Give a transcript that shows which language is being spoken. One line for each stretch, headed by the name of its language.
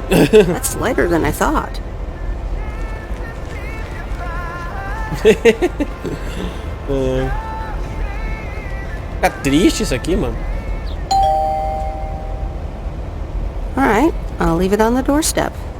English: That's lighter than I thought.
Portuguese: Fica triste isso aqui, mano.
English: Alright, I'll leave it on the doorstep.